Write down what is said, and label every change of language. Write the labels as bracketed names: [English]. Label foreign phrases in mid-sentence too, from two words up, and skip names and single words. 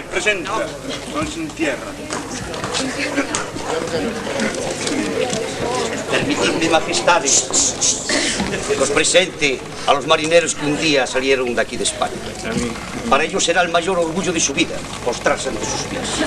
[Spanish] 80, non se entierra. Permitidme, majestades, que os presente a los marineros que un día salieron de aquí de España. Para ellos será el mayor orgullo de su vida postrarse ante sus pies.